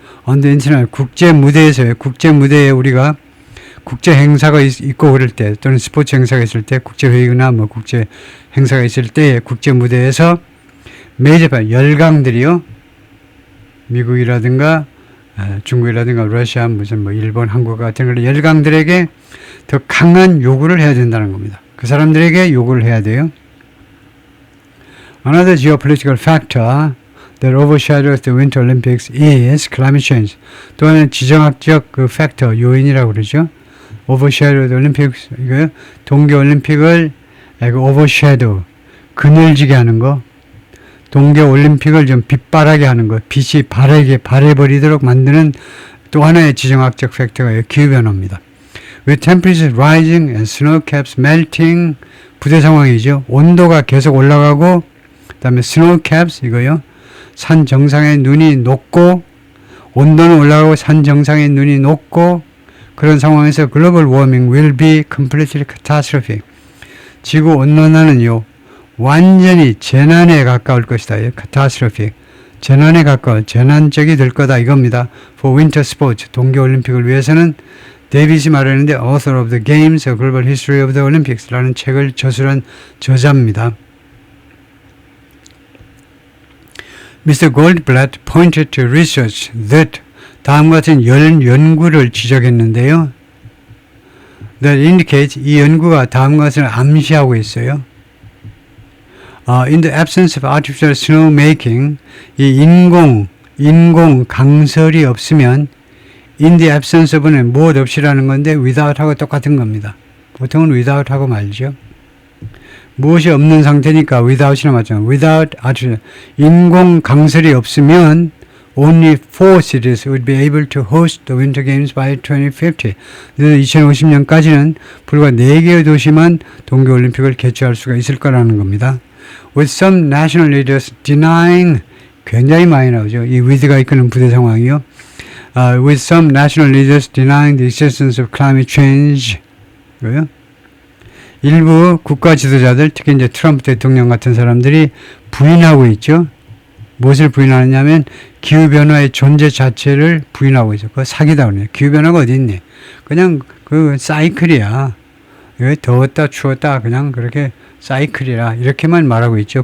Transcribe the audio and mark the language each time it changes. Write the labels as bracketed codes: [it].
[en] on the international [ko] 국제 무대에 우리가 국제 행사가 있고 그럴 때 또는 스포츠 행사가 있을 때 국제 회의나 뭐 국제 행사가 있을 때 국제 무대에서 메이저 열강들이요 미국이라든가 중국이라든가 러시아 무슨 뭐 일본 한국 같은 그런 열강들에게 더 강한 요구를 해야 된다는 겁니다. 그 사람들에게 요구를 해야 돼요. [en] Another geopolitical factor that overshadows the Winter Olympics is climate change. [ko] 또 하나는 지정학적 그 팩터 요인이라고 그러죠. [en] overshadow the Olympics [ko] 이거요. 동계 올림픽을 overshadow 그늘지게 하는 거. 동계 올림픽을 좀 빛바라게 하는 거. 빛이 바래버리도록 만드는 또 하나의 지정학적 팩터가 기후 변화입니다. [en] With temperatures rising and snow caps melting [ko] 부대 상황이죠. 온도가 계속 올라가고 그다음에 snow caps 이거요. 산 정상의 눈이 녹고 온도는 올라가고 산 정상의 눈이 녹고 그런 상황에서 [en] global warming will be completely catastrophic. [ko] 지구 온난화는요 완전히 재난에 가까울 것이다. [en] catastrophic. [ko] 재난에 가까운 재난적이 될 거다 이겁니다. [en] For winter sports [ko] 동계올림픽을 위해서는 데이빗이 말했는데 [en] Author of the Games, A Global History of the Olympics [ko] 라는 책을 저술한 저자입니다. [en] Mr. Goldblatt pointed to research that [ko] 다음과 같은 연구를 지적했는데요. [en] That indicates [ko] 이 연구가 다음과 같은 암시하고 있어요. [en] In the absence of artificial snow making, [ko] 이 인공 강설이 없으면 [en] in the absence of [ko] 는 무엇 없이라는 건데 [en] without [ko] 하고 똑같은 겁니다. 보통은 without하고 말죠. 무엇이 없는 상태니까 without이나 맞잖아요. [en] without artificial [ko] 인공 강설이 없으면 [en] only 4 cities would be able to host the Winter Games by 2050. [ko] 2050년까지는 불과 4개의 도시만 동계올림픽을 개최할 수가 있을 거라는 겁니다. [en] With some national leaders denying [ko] 굉장히 많이 나오죠. 이 with가 이끄는 부대 상황이요. [en] With some national leaders denying the existence of climate change. [ko] 이거요. 일부 국가 지도자들, 특히 이제 트럼프 대통령 같은 사람들이 부인하고 있죠. 무엇을 부인하느냐면 기후변화의 존재 자체를 부인하고 있죠. 그거 사기다 그러네요. 기후변화가 어디 있니? 그냥 그 사이클이야. 더웠다 추웠다 그냥 그렇게 사이클이라 이렇게만 말하고 있죠.